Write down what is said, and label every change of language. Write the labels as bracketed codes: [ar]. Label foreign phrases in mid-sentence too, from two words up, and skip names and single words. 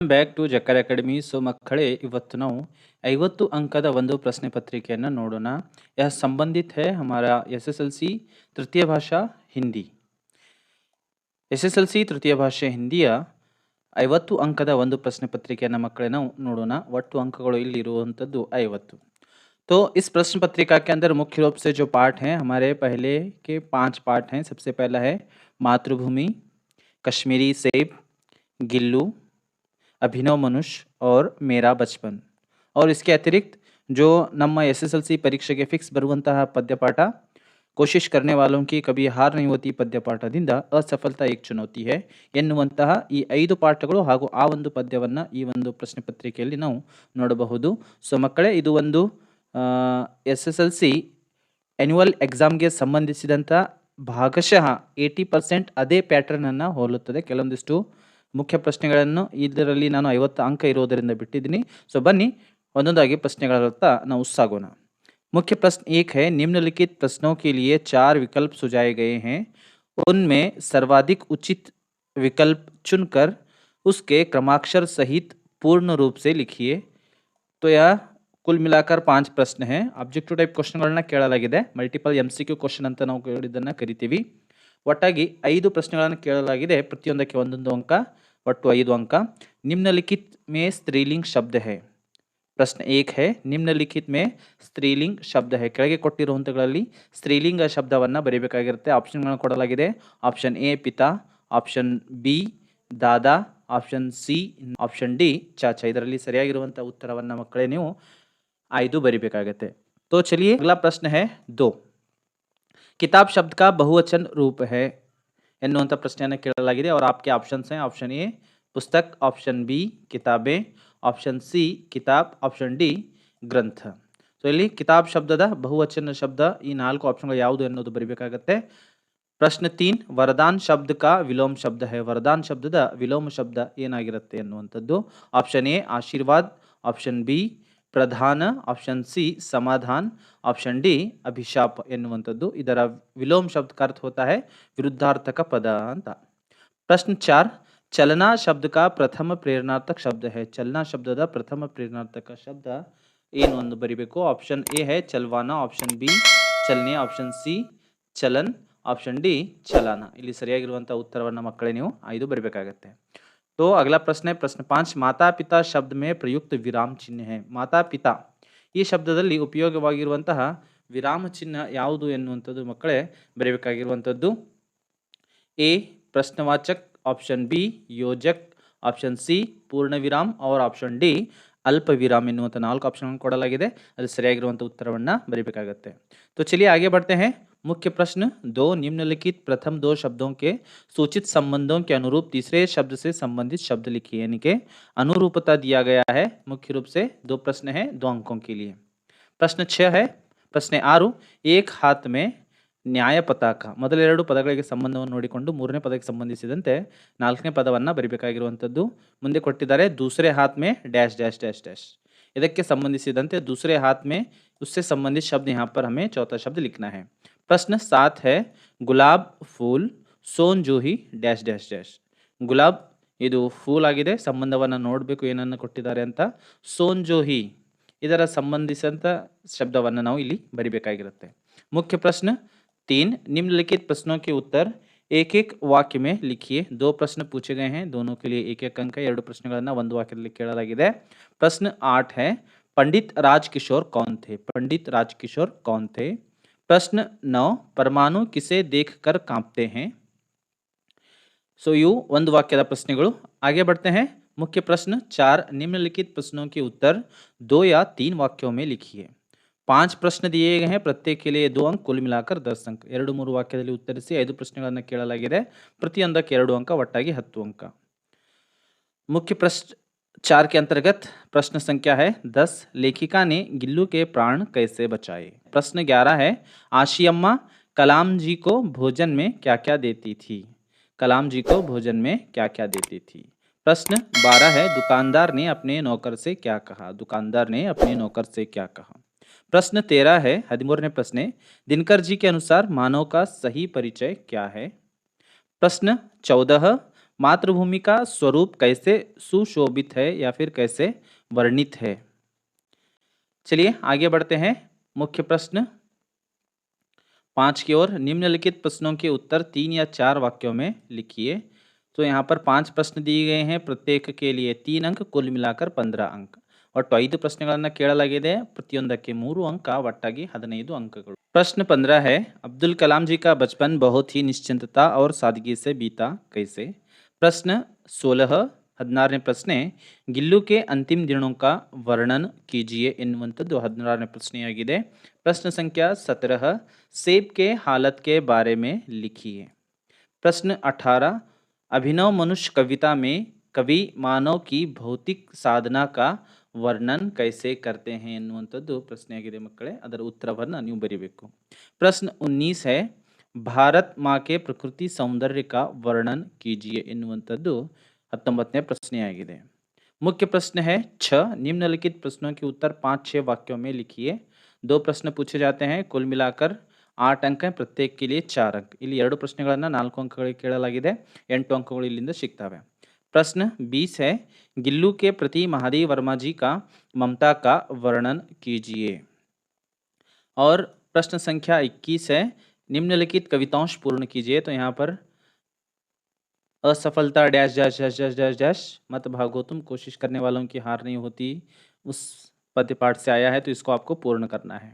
[en] Back to Jakkar Academy. [kn] ಸೊ ಮಕ್ಕಳೇ, ಇವತ್ತು ನಾವು 50 अंकದ ಒಂದು ಪ್ರಶ್ನೆ ಪತ್ರಿಕೆಯನ್ನು ನೋಡೋಣ. [hi] यह संबंधित है हमारा एसएसएलसी तृतीय भाषा हिंदी. एसएसएलसी तृतीय [kn] भाषೆ ಹಿಂದಿಯ 50 अंकದ ಒಂದು ಪ್ರಶ್ನೆ ಪತ್ರಿಕೆಯನ್ನು ಮಕ್ಕಳೇ ನಾವು ನೋಡೋಣ. ಒಟ್ಟು ಅಂಕಗಳು ಇಲ್ಲಿ ಇರುವಂತದ್ದು 50. [hi] तो इस प्रश्न पत्रिका के अंदर मुख्य रूप से जो पाठ हैं, हमारे पहले के 5 पाठ हैं. सबसे पहला है मातृभूमि, कश्मीरी सेब, गिल्लू, अभिनव मनुष्य और मेरा बचपन. और इसके अतिरिक्त जो [kn] ನಮ್ಮ SSLC ಪರೀಕ್ಷೆಗೆ ಫಿಕ್ಸ್ ಬರುವಂತಹ ಪದ್ಯಪಾಠ, [hi] ಕೋಶಿಶ್ करने वालों की कभी हार नहीं होती [kn] ಪದ್ಯಪಾಠದಿಂದ [hi] असफलता एक चुनौती है [kn] ಎನ್ನುವಂತಹ ಈ 5 ಪಾಠಗಳು ಹಾಗೂ ಆ ಒಂದು ಪದ್ಯವನ್ನು ಈ ಒಂದು ಪ್ರಶ್ನೆ ಪತ್ರಿಕೆಯಲ್ಲಿ ನಾವು ನೋಡಬಹುದು. ಸೊ ಮಕ್ಕಳೇ, ಇದು ಒಂದು SSLC [en] annual exam [kn] ಸಂಬಂಧಿಸಿದಂಥ ಭಾಗಶಃ 80% ಅದೇ ಪ್ಯಾಟರ್ನ್ ಅನ್ನು ಹೋಲುತ್ತದೆ. ಕೆಲವೊಂದಿಷ್ಟು ಮುಖ್ಯ ಪ್ರಶ್ನೆಗಳನ್ನು ಇದರಲ್ಲಿ ನಾನು 50 अंक ಇರೋದರಿಂದ ಬಿಟ್ಟಿದ್ದೀನಿ. ಸೊ ಬನ್ನಿ ಒಂದೊಂದಾಗಿ ಪ್ರಶ್ನೆಗಳತ್ತ ನಾವು ಸಾಗೋಣ. [hi] मुख्य प्रश्न 1 है, निम्नलिखित प्रश्नों के लिए 4 विकल्प सुझाए गए हैं. उनमें सर्वाधिक उचित विकल्प चुनकर उसके क्रमाक्षर सहित पूर्ण रूप से लिखिए. तो यह कुल मिलाकर 5 प्रश्न हैं. [en] objective type [kn] ಕ್ವೆಶ್ಚನ್ಗಳನ್ನು ಕೇಳಲಾಗಿದೆ. [en] multiple MCQ question [kn] ಅಂತ ನಾವು ಇದನ್ನು ಕರಿತೀವಿ. ಒಟ್ಟಾಗಿ 5 ಪ್ರಶ್ನೆಗಳನ್ನು ಕೇಳಲಾಗಿದೆ. ಪ್ರತಿಯೊಂದಕ್ಕೆ ಒಂದೊಂದು ಅಂಕ, ಒಟ್ಟು 5 अंक. [hi] निम्नलिखित में स्त्रीलिंग शब्द है. प्रश्न 1 है, निम्नलिखित में स्त्रीलिंग शब्द है. [kn] ಕೆಳಗೆ ಕೊಟ್ಟಿರುವಂತಗಳಲ್ಲಿ ಸ್ತ್ರೀಲಿಂಗ ಶಬ್ದವನ್ನು ಬರೆಯಬೇಕಾಗಿರುತ್ತೆ. ಆಪ್ಷನ್ಗಳನ್ನು ಕೊಡಲಾಗಿದೆ. ಆಪ್ಷನ್ ಎ ಪಿತಾ, ಆಪ್ಷನ್ ಬಿ ದಾದಾ, ಆಪ್ಷನ್ ಸಿ, ಆಪ್ಷನ್ ಡಿ ಚಾಚಾ. ಇದರಲ್ಲಿ ಸರಿಯಾಗಿರುವಂಥ ಉತ್ತರವನ್ನು ಮಕ್ಕಳೇ ನೀವು ಆಯ್ದು ಬರಿಬೇಕಾಗುತ್ತೆ. [hi] तो चलिए अगला प्रश्न है 2. किताब शब्द का बहुवचन रूप है [kn] ಎನ್ನುವಂಥ ಪ್ರಶ್ನೆಯನ್ನು ಕೇಳಲಾಗಿದೆ. [hi] और आपके ऑप्शंस हैं. ऑप्शन ए पुस्तक, ऑप्शन बी किताबें, ऑप्शन सी किताब, ऑप्शन डी ಗ್ರಂಥ. [kn] ಸೊ ಇಲ್ಲಿ ಕಿತಾಬ್ ಶಬ್ದದ ಬಹುವಚನ ಶಬ್ದ ಈ 4 ಆಪ್ಷನ್ಗಳು ಯಾವುದು ಎನ್ನುವುದು ಬರಿಬೇಕಾಗುತ್ತೆ. [hi] प्रश्न 3, वरदान शब्द का विलोम शब्द है. [kn] ವರದಾನ್ ಶಬ್ದದ ವಿಲೋಮ ಶಬ್ದ ಏನಾಗಿರುತ್ತೆ ಎನ್ನುವಂಥದ್ದು. ಆಪ್ಷನ್ ಎ ಆಶೀರ್ವಾದ್, ಆಪ್ಷನ್ ಬಿ ಪ್ರಧಾನ, ಆಪ್ಷನ್ ಸಿ ಸಮಾಧಾन, [hi] ऑप्शन डी अभिशाप ಎನ್ನುವಂಥದ್ದು. [kn] ಇದರ ವಿಲೋಮ ಶಬ್ದ [hi] का अर्थ होता है विरुद्धार्थक पद ಅಂತ. प्रश्न 4, चलना शब्द का प्रथम प्रेरणार्थक शब्द है. चलना शब्दದ [kn] ಪ್ರಥಮ ಪ್ರೇರಣಾರ್ಥಕ ಶಬ್ದ ಏನು ಎಂದು ಬರಿಬೇಕು. [hi] ಆಪ್ಷನ್ ಎ है चलवाना, ಆಪ್ಷನ್ ಬಿ चलने, ಆಪ್ಷನ್ ಸಿ चलन, ಆಪ್ಷನ್ ಡಿ ಚಲನ. [kn] ಇಲ್ಲಿ ಸರಿಯಾಗಿರುವಂತಹ ಉತ್ತರವನ್ನು ಮಕ್ಕಳೇ ನೀವು ಆಯ್ದು ಬರಿಬೇಕಾಗುತ್ತೆ. [hi] तो अगला प्रश्न है प्रश्न 5, माता पिता शब्द में प्रयुक्त विराम चिन्ह है. माता पिता [kn] ಈ ಶಬ್ದದಲ್ಲಿ ಉಪಯೋಗವಾಗಿರುವಂತಹ ವಿರಾಮ ಚಿಹ್ನ ಯಾವುದು ಎನ್ನುವಂಥದ್ದು ಮಕ್ಕಳೇ ಬರೆಯಬೇಕಾಗಿರುವಂಥದ್ದು. ಎ ಪ್ರಶ್ನವಾಚಕ್, ಆಪ್ಷನ್ ಬಿ ಯೋಜಕ್, ಆಪ್ಷನ್ ಸಿ ಪೂರ್ಣ ವಿರಾಮ್, और ಆಪ್ಷನ್ ಡಿ ಅಲ್ಪ ವಿರಾಮ್ ಎನ್ನುವಂಥ 4 ಆಪ್ಷನ್ ಕೊಡಲಾಗಿದೆ. ಅದು ಸರಿಯಾಗಿರುವಂಥ ಉತ್ತರವನ್ನು ಬರೀಬೇಕಾಗುತ್ತೆ. [hi] तो चलिए आगे बढ़ते हैं. मुख्य प्रश्न 2, निम्नलिखित प्रथम 2 शब्दों के सूचित संबंधों के अनुरूप तीसरे शब्द से संबंधित शब्द लिखिए. यानी कि अनुरूपता दिया गया है. मुख्य रूप से 2 प्रश्न है 2 अंकों के लिए. प्रश्न 6 है, प्रश्न 6, एक हाथ में न्याय पताका. [kn] ಮೊದಲ 2 ಪದಗಳಿಗೆ ಸಂಬಂಧವನ್ನು ನೋಡಿಕೊಂಡು 3ನೇ ಪದಕ್ಕೆ ಸಂಬಂಧಿಸಿದಂತೆ 4ನೇ ಪದವನ್ನು ಬರಿಬೇಕಾಗಿರುವಂಥದ್ದು. ಮುಂದೆ ಕೊಟ್ಟಿದ್ದಾರೆ [hi] दूसरे हाथ में डैश डैश डैश [kn] डैश. ಇದಕ್ಕೆ ಸಂಬಂಧಿಸಿದಂತೆ [hi] दूसरे हाथ में उससे संबंधित शब्द यहाँ पर हमें चौथा शब्द लिखना है. प्रश्न 7 है, गुलाब फूल सोन जूही डैश डैश डैश. [kn] ಗುಲಾಬ್ ಇದು ಫೂಲ್ ಆಗಿದೆ. ಸಂಬಂಧವನ್ನು ನೋಡಬೇಕು ಏನನ್ನು ಕೊಟ್ಟಿದ್ದಾರೆ ಅಂತ. ಸೋನ್ ಜೋಹಿ ಇದರ ಸಂಬಂಧಿಸಿದಂಥ ಶಬ್ದವನ್ನು ನಾವು ಇಲ್ಲಿ ಬರಿಬೇಕಾಗಿರುತ್ತೆ. [hi] मुख्य प्रश्न 3, निम्नलिखित प्रश्नों के उत्तर एक एक वाक्य में लिखिए. 2 प्रश्न पूछे गए हैं, दोनों के लिए 1 अंक है. [kn] 2 ಪ್ರಶ್ನೆಗಳನ್ನು ಒಂದು ವಾಕ್ಯದಲ್ಲಿ ಕೇಳಲಾಗಿದೆ. [hi] प्रश्न 8 है, पंडित राजकिशोर कौन थे. पंडित राजकिशोर कौन थे. प्रश्न 9, परमाणु किसे देखकर कांपते हैं. [kn] सो ಇವು ಒಂದು ವಾಕ್ಯದ ಪ್ರಶ್ನೆಗಳು. [hi] आगे बढ़ते हैं. मुख्य प्रश्न 4, निम्नलिखित प्रश्नों के उत्तर 2 या 3 वाक्यों में लिखिए. 5 ಪ್ರಶ್ನೆ दिए गए हैं, प्रत्येक के लिए 2 अंक, कुल मिलाकर 10 अंक. [kn] 2-3 ವಾಕ್ಯದಲ್ಲಿ ಉತ್ತರಿಸಿ 5 ಪ್ರಶ್ನೆಗಳನ್ನು ಕೇಳಲಾಗಿದೆ. ಪ್ರತಿಯೊಂದಕ್ಕೆ 2 अंक, ಒಟ್ಟಾಗಿ 10 अंक. [hi] मुख्य प्रश्न 4 के अंतर्गत प्रश्न संख्या है 10, लेखिका ने गिल्लू के प्राण कैसे बचाए. प्रश्न 11 है, आशी अम्मा कलाम जी को भोजन में क्या क्या देती थी. कलाम जी को भोजन में क्या क्या देती थी. प्रश्न 12 है, दुकानदार ने अपने नौकर से क्या कहा. दुकानदार ने अपने नौकर से क्या कहा. प्रश्न 13 है, [kn] 13ನೇ ಪ್ರಶ್ನೆ, [hi] दिनकर जी के अनुसार मानव का सही परिचय क्या है. प्रश्न 14, मातृभूमि का स्वरूप कैसे सुशोभित है या फिर कैसे वर्णित है। चलिए आगे बढ़ते हैं। मुख्य प्रश्न 5 की ओर। निम्नलिखित प्रश्नों के उत्तर 3 या 4 वाक्यों में लिखिए। तो यहाँ पर 5 प्रश्न दिए गए हैं, प्रत्येक के लिए 3 अंक, कुल मिलाकर 15 अंक. [kn] ಒಟ್ಟು 5 ಪ್ರಶ್ನೆಗಳನ್ನು ಕೇಳಲಾಗಿದೆ, ಪ್ರತಿಯೊಂದಕ್ಕೆ 3 अंक, ಒಟ್ಟಾಗಿ 15 अंकಗಳು. [hi] प्रश्न 15 है, अब्दुल कलाम जी का बचपन बहुत ही निश्चिंतता और सादगी से बीता कैसे। प्रश्न 16 [kn] 16ನೇ ಪ್ರಶ್ನೆ, [hi] ಗಿಲ್ಲು के अंतिम दिनों का वर्णन कीजिए [kn] ಎನ್ನುವಂಥದ್ದು 16ನೇ ಪ್ರಶ್ನೆಯಾಗಿದೆ. [hi] प्रश्न संख्या 17, सेब के हालत के बारे में लिखिए. प्रश्न 18, अभिनव मनुष्य कविता में कवि मानव की भौतिक साधना का वर्णन कैसे करते हैं [kn] ಎನ್ನುವಂಥದ್ದು ಪ್ರಶ್ನೆಯಾಗಿದೆ ಮಕ್ಕಳೇ. ಅದರ ಉತ್ತರವನ್ನು ನೀವು ಬರೀಬೇಕು. [hi] प्रश्न 19 है, भारत माँ के प्रकृति सौंदर्य का वर्णन कीजिए [kn] ಎನ್ನುವಂಥದ್ದು 19ನೇ ಪ್ರಶ್ನೆಯಾಗಿದೆ. [hi] मुख्य प्रश्न है 6, निम्नलिखित प्रश्नों के उत्तर 5-6 वाक्यों में लिखिए. 2 प्रश्न पूछे जाते हैं, कुल मिलाकर 8 अंक हैं, प्रत्येक के लिए 4 अंक. [kn] ಇಲ್ಲಿ 2 ಪ್ರಶ್ನೆಗಳನ್ನು 4 ಅಂಕಗಳಿಗೆ ಕೇಳಲಾಗಿದೆ, 8 ಅಂಕಗಳು ಇಲ್ಲಿಂದ ಸಿಗ್ತವೆ. [hi] प्रश्न 20 है, गिल्लू के प्रति महादेव वर्मा जी का ममता का वर्णन कीजिए. और प्रश्न संख्या 21 है, निम्नलिखित कवितांश पूर्ण कीजिए. तो यहाँ पर असफलता डैश डैश डैश डैश डैश डैश मत भागो तुम, कोशिश करने वालों की हार नहीं होती, उस पद्य पाठ से आया है, तो इसको आपको पूर्ण करना है.